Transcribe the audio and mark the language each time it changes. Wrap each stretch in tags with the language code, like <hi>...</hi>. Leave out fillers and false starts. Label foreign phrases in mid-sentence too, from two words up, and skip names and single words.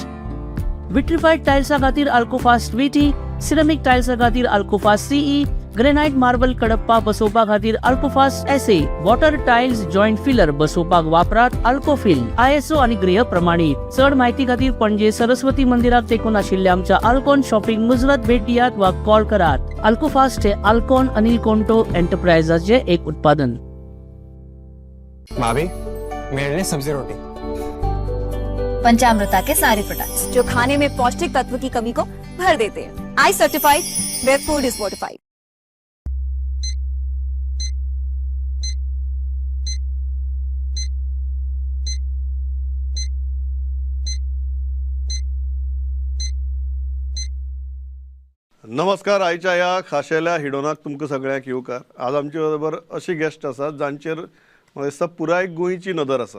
<kok>विट्रिफाईड टाइल्सा खातीर अल्कोफास्ट VT, सिरेमिक टाइल्सा खातीर अल्कोफास्ट CE, ग्रेनाइट मार्बल कडप्पा बसवपा खातीर अल्कोफास्ट SA,</kok> <en>water tiles joint filler</en> <kok>बसवपाक वापरात अल्कोफिल. ISO आणि गृह प्रमाणित. चड म्हायती खातीर पणजे सरस्वती मंदिराक तेकून आशिल्ल्या आमच्या अल्कोन शॉपिंग मुजरत भेट दियात वा कॉल करात. अल्कोफास्ट हे अल्कोन अनिल कोंटो एंटरप्राइजेसचे एक उत्पादन.</kok> <hi>भाभी मेरे लिए सब्जी रोटी. पंचामृता के सारे प्रोडक्ट्स जो खाने में पौष्टिक तत्व की कमी को भर देते हैं.</hi> <en>I certified where food is fortified.</en> <kok>नमस्कार. आयच्या ह्या खाशेल्या हिडोनाक तुमकां सगळ्यांक येवकार. आज आमचे बरोबर अशी गेस्ट आसात जांचेर म्हाका दिसता पुराय गोंयची नदर आसा.</kok>